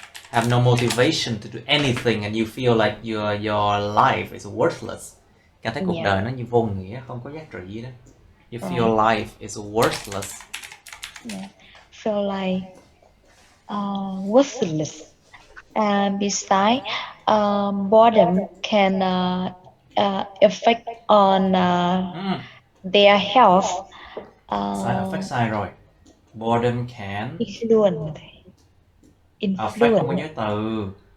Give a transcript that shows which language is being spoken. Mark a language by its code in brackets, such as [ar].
[en] Have no motivation to do anything and you feel like your life is worthless. [vi] Cảm thấy cuộc đời nó như vô nghĩa, không có giá trị gì đó. [en] You feel life is worthless. Yeah. Feel like worthless. And besides, boredom can affect on their health. [vi] Affect sai rồi. [en] Boredom can affect [vi] không có giới từ.